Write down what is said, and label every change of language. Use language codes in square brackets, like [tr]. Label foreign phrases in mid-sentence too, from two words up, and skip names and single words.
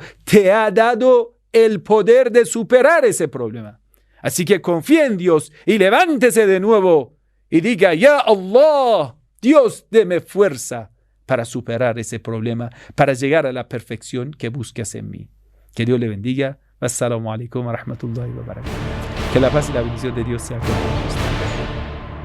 [es] Te ha dado el poder de superar ese problema. Así que confía en Dios y levántese de nuevo y diga, [ar] يا الله, [es] Dios, deme fuerza para superar ese problema, para llegar a la perfección que buscas en mí. Que Dios le bendiga. [ar] السلام عليكم ورحمة الله وبركاته. [es] Que la paz y la bendición de Dios sea con usted.